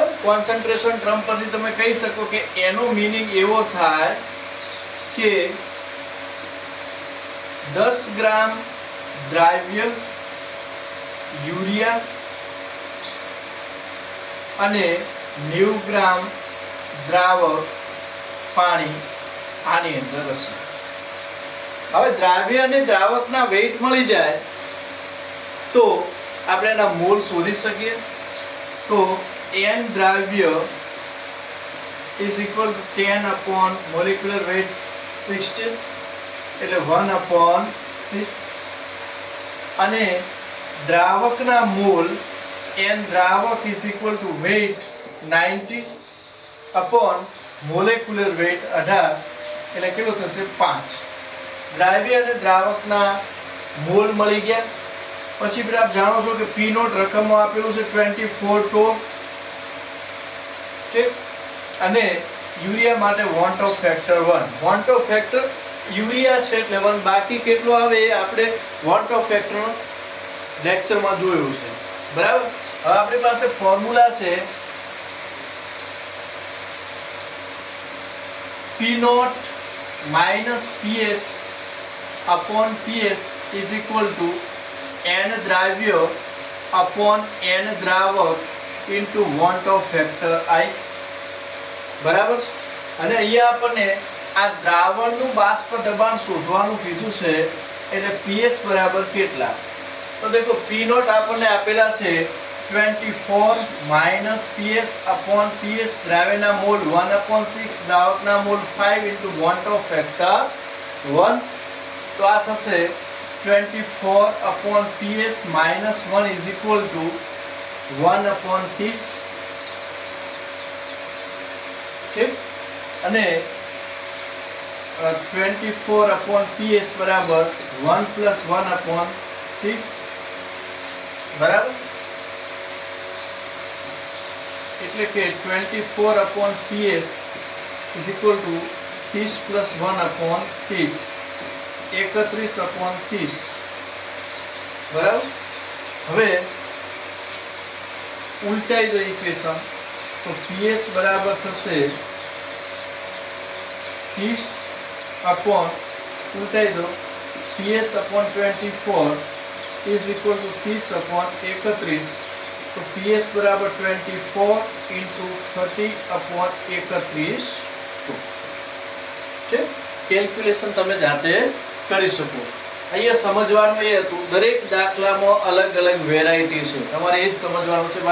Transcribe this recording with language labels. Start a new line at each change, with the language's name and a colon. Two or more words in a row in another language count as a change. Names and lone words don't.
Gujarati: કોન્સન્ટ્રેશન ટર્મ પરથી તમે કહી શકો કે એનો મીનિંગ એવો થાય કે 10 ગ્રામ દ્રાવ્ય યુરિયા અને 90 ગ્રામ દ્રાવક પાણી આની અંદર હશે. હવે દ્રાવ્ય અને દ્રાવકના વેઇટ મળી જાય તો આપણે એના મોલ શોધી શકીએ. તો N દ્રાવ્ય
English: is equal to 10 upon molecular weight
Gujarati: 16 એટલે 1/6 અને દ્રાવકના મોલ N દ્રાવક
English: is equal to weight 90 upon molecular weight
Gujarati: 18 એટલે કેટલું થશે 5. દ્રાવ્ય અને દ્રાવકના મોલ મળી ગયા. પછી આપ જાણો છો કે P0 રકમમાં આપેલું છે 24 ટોર, ઠીક? અને યુરિયા માટે વોન્ટ ઓફ ફેક્ટર 1. વોન્ટ ઓફ ફેક્ટર યુરિયા છે એટલે 1, બાકી કેટલું આવે એ આપણે વોન્ટ ઓફ ફેક્ટર લેક્ચરમાં જોયું છે, બરાબર? હવે આપણી પાસે ફોર્મ્યુલા છે
English: P0 - PS upon PS is equal to
Gujarati: N દ્રાવ્ય
English: upon N
Gujarati: દ્રાવક
English: into want of factor I,
Gujarati: બરાબર? અને અહીંયા આપણને આ દ્રાવણનું બાષ્પ દબાણ શોધવાનું કીધું છે એટલે PS બરાબર કેટલા? તો દેખો P0 આપણને આપેલા છે
English: 24 - PS upon PS,
Gujarati: દ્રાવ્યના મોલ 1/6, દ્રાવકના મોલ 5
English: into want of factor
Gujarati: 1. તો આ થશે
English: 24 upon PS minus 1 is equal to 1/30.
Gujarati: ઠીક? અને
English: 24 upon PS
Gujarati: બરાબર
English: 1 plus 1/30,
Gujarati: બરાબર? એટલે કે
English: 24 upon PS is equal to 30 plus
Gujarati: 1/30, 31/30, બરાબર? હવે ઉલટાઈ દો ઇક્વેશન, તો PS બરાબર થશે
English: 30 upon,
Gujarati: ઉલટાઈ દો,
English: PS upon 24 is equal to 30 upon 31.
Gujarati: તો PS બરાબર
English: 24 into 30 upon 31.
Gujarati: છે કેલ્ક્યુલેશન તમે જાતે કરી શકો છો. અહીંયા સમજવાનું એ હતું દરેક દાખલામાં અલગ અલગ વેરાયટી છે, તમારે એ જ સમજવાનું છે.